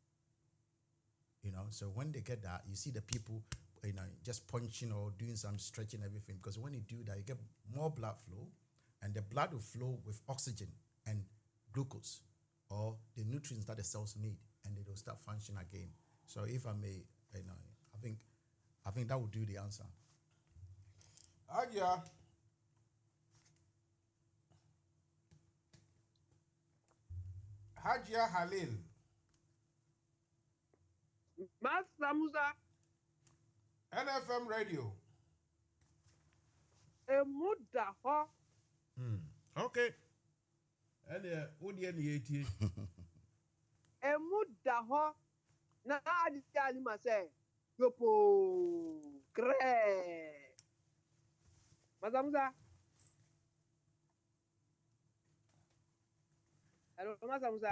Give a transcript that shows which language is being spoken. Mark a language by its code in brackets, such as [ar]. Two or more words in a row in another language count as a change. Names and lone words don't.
[en] So when they get that, you see the people, just punching or doing some stretching, everything. Because when you do that, you get more blood flow, and the blood will flow with oxygen and glucose, or the nutrients that the cells need, and they will start functioning again. So if I may, I think that would do the answer. Hajia Halil. Mansa Musa. NFM Radio. Emudaho. Okay. And what do you need? Emudaho. Na adi ma say yopo kre. Mansa Musa. Hello, Mansa Musa.